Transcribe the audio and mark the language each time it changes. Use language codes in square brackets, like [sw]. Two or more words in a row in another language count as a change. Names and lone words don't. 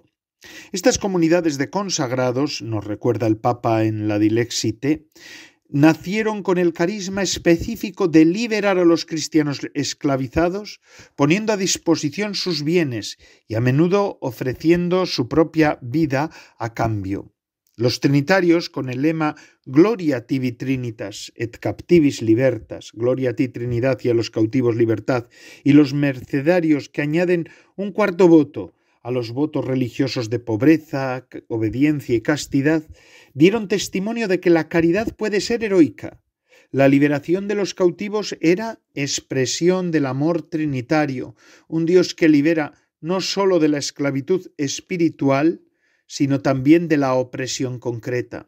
[es] Estas comunidades de consagrados, nos recuerda el Papa en la Dilexi Te, nacieron con el carisma específico de liberar a los cristianos esclavizados, poniendo a disposición sus bienes y a menudo ofreciendo su propia vida a cambio. Los trinitarios, con el lema [la] Gloria tibi Trinitas et captivis libertas, [es] Gloria a ti Trinidad y a los cautivos libertad, y los mercedarios que añaden un cuarto voto a los votos religiosos de pobreza, obediencia y castidad, dieron testimonio de que la caridad puede ser heroica. La liberación de los cautivos era expresión del amor trinitario, un Dios que libera no sólo de la esclavitud espiritual, sino también de la opresión concreta.